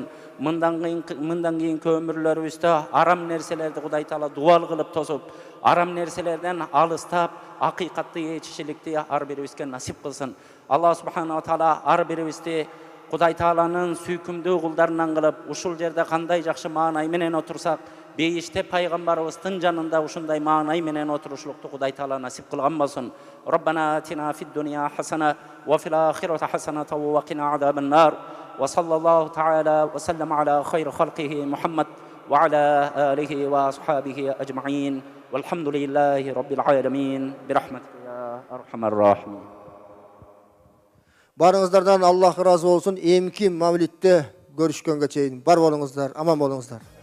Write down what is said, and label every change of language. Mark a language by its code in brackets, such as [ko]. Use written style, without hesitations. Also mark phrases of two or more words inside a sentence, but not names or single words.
[ky] Мындан кийинки өмүрлөрүбүздө арам нерселерди Кудай Таала дуал кылып тосуп, арам нерселерден алыстап, акыйкатты ээрчишиликти ар бирибизге насип кылсын. [ar] الله سبحانه تعالى [ky] ар бирибизди Кудай Тааланын сүйкүмдүү кулдарынан кылып, ушул жерде кандай жакшы маанай менен отурсак, бейиште пайгамбарыбыздын жанында ушундай маанай менен отурушулукту Кудай Таала насип кылган болсун. [ar] ربنا آتنا في الدنيا حسنة وفي الآخرة حسنة وقنا عذاب النار. وصلى الله تعالى وسلم على خير خلقه محمد وعلى آله وأصحابه أجمعين. والحمد لله رب العالمين. برحمتك يا أرحم الراحمين. [ky] Барыңыздардан Аллах разы болсын. Эмки мавлидте көрүшкөнгө чейин бар болуңуздар, аман болуңуздар.